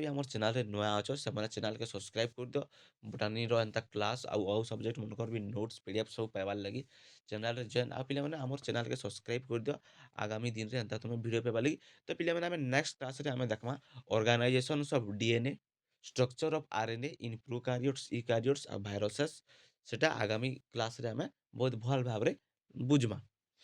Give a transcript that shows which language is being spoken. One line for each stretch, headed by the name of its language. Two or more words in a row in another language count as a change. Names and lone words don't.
Sambalpuri: ବି ଆମର ଚ୍ୟାନେଲରେ ନୂଆ ଅଛ ସେମାନେ ଚ୍ୟାନେଲକେ ସବସ୍କ୍ରାଇବ୍ କରିଦିଅ ବୋଟାନିର ଏନ୍ତା କ୍ଲାସ୍ ଆଉ ସବଜେକ୍ଟ ମାନଙ୍କର ବି ନୋଟ୍ସ PDF ସବୁ ପାଇବାର୍ ଲାଗି ଚ୍ୟାନେଲରେ ଜଏନ୍ ଆଉ ପିଲାମାନେ ଆମର ଚ୍ୟାନେଲକେ ସବସ୍କ୍ରାଇବ୍ କରିଦିଅ ଆଗାମୀ ଦିନରେ ଏନ୍ତା ତୁମେ ଭିଡ଼ିଓ ପାଇବାର୍ ଲାଗି ତ ପିଲାମାନେ ଆମେ
English: next classରେ
Sambalpuri: ଆମେ ଦେଖମା
English: organisations of DNA structure of RNA in prokaryotes eukaryotes
Sambalpuri: ଆଉ ଭାଇରସେସ୍ ସେଟା ଆଗାମୀ କ୍ଲାସରେ ଆମେ ବହୁତ ଭଲ ଭାବରେ ବୁଝମା